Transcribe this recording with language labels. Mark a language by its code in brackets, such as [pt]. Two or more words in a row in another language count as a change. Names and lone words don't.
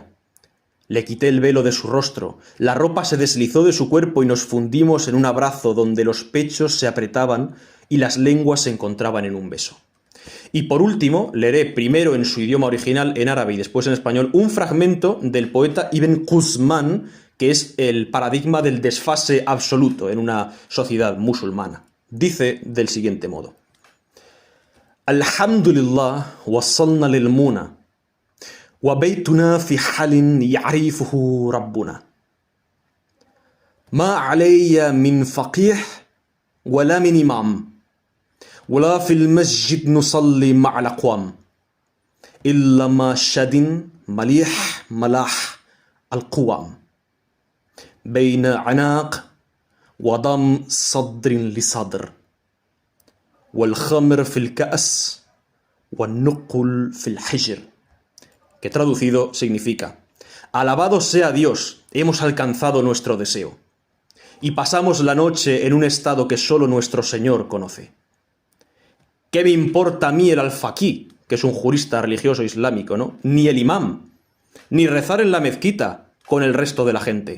[es] Le quité el velo de su rostro, la ropa se deslizó de su cuerpo y nos fundimos en un abrazo donde los pechos se apretaban y las lenguas se encontraban en un beso. Y por último, leeré primero en su idioma original, en árabe, y después en español, un fragmento del poeta Ibn Quzman, que es el paradigma del desfase absoluto en una sociedad musulmana. Dice del siguiente modo: [ar] الحمد لله وصلنا للمنى وبيتنا في حال يعرفه ربنا ما علي من فقيه ولا من إمام ولا في المسجد نصلي مع الأقوام إلا ما شد مليح ملاح القوام بين عناق وضم صدر لصدر والخمر في الكأس والنقل في الحجر. [es] Que traducido significa: alabado sea Dios, hemos alcanzado nuestro deseo, y pasamos la noche en un estado que solo nuestro Señor conoce. ¿Qué me importa a mí el alfaquí, que es un jurista religioso islámico, ¿no?, ni el imam, ni rezar en la mezquita con el resto de la gente?